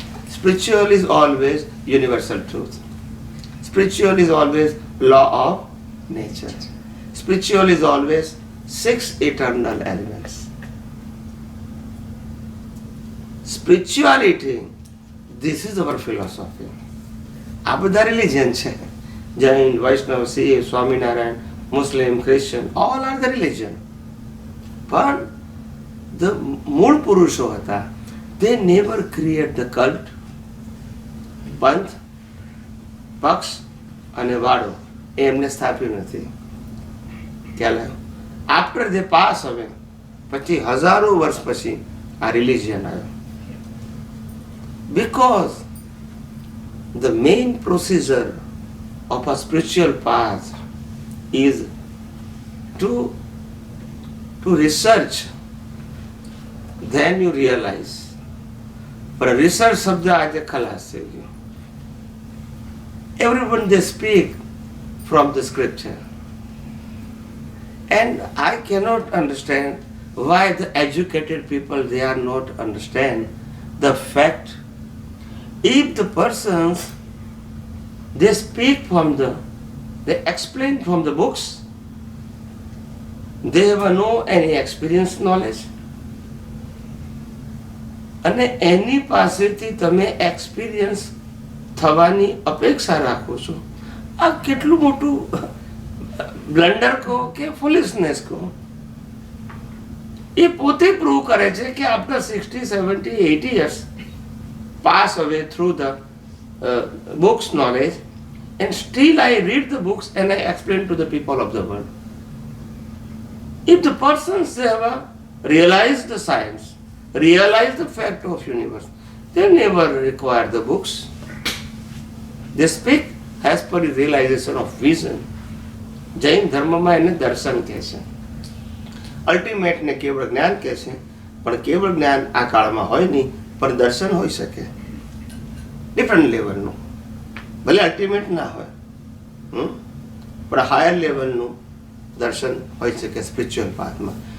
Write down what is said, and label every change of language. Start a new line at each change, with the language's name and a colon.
English: Spiritual is always universal truth. Spiritual is always law of nature. Spiritual is always 6 eternal elements. Spirituality, this is our philosophy.
Gujarati: આ બધા religion છે. જૈન, વૈષ્ણવ, શીખ, સ્વામિનારાયણ, મુસ્લિમ, Christian,
English: all are the religion.
Gujarati: પણ the મૂળ પુરુષો હતા,
English: they never create the cult,
Gujarati: પંથ, પક્ષ અને વાડો એ એમને સ્થાપ્યું નથી. ખ્યાલ આવ્યો? આફ્ટર
English: they pass away,
Gujarati: પછી હજારો વર્ષ પછી આ રિલિજન આવ્યો.
English: Because the main procedure of a spiritual path is to research, then you realize. But research
Gujarati: શબ્દ આજે ખલાસ થઈ ગયો.
English: Everyone they speak from the scripture, and I cannot understand why the educated people they are not understand the fact. If the persons they speak from they explain from the books, they have no any experience knowledge,
Gujarati: અને એની પાસેથી તમે experience થવાની અપેક્ષા રાખો છો, આ કેટલું મોટું બ્લન્ડર કહો કે ફુલિશનેસ કહો. એ પોતે પ્રૂવ કરે છે કે
English: After 60, 70, 80 years pass away through the books knowledge, and still I read the books and I explain to the people of the world. If the persons have realized the science, realized the fact of universe, they never require the books. They speak as per the realization of vision.
Gujarati: Jain ધર્મમાં એને દર્શન કહે છે. Ultimate ને કેવળ જ્ઞાન કહે છે, પણ કેવળ જ્ઞાન આ કાળમાં હોય નહીં, પણ દર્શન હોઈ શકે ડિફરન્ટ લેવલનું. ભલે અલ્ટિમેટ ના હોય, પણ હાયર લેવલનું દર્શન હોઈ શકે સ્પિરિચ્યુઅલ પાથમાં.